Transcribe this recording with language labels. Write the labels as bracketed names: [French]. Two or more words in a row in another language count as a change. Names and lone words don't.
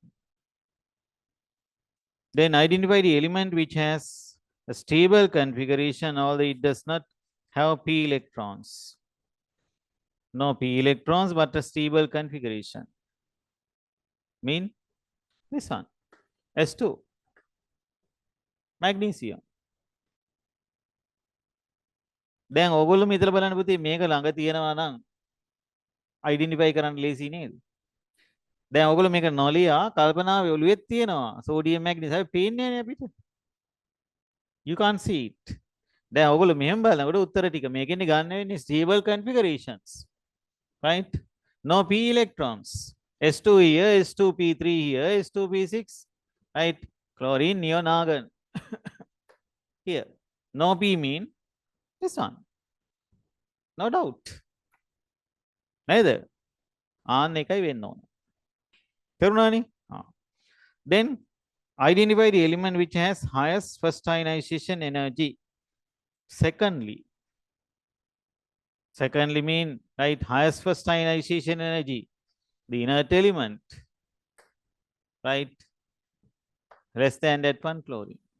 [English] Then identify the element which has a stable configuration, although it does not have p electrons. No p electrons, but a stable configuration. Mean this one, S2, magnesium. [Sinhala] දැන් ඕගොල්ලෝ මෙතන බලන්න පුතේ මේක ළඟ තියෙනවා නම් අයිඩෙන්ටිෆයි කරන්න ලේසි නේද? දැන් ඕගොල්ලෝ මේක නොලියා කල්පනාවේ ඔළුවෙත් තියෙනවා සෝඩියම් මැග්නීසියම් පේන්නේ නැහැ අපිට. [English] You can't see it. [Sinhala] දැන් ඕගොල්ලෝ මෙහෙම බලනකොට උත්තර ටික මේකෙන්නේ ගන්න වෙන්නේ [English] stable configurations. Right? No p electrons. S2 here, S2p3 here, S2p6. Right? Chlorine, neon, argon. Here. No p mean this one. No doubt. Neither. [Sinhala] ආන්න එකයි වෙන්න ඕන. තේරුණානේ? [English] Then identify the element which has highest first ionization energy. Secondly mean, right, highest first ionization energy, the inert element, right, less than that one, chlorine.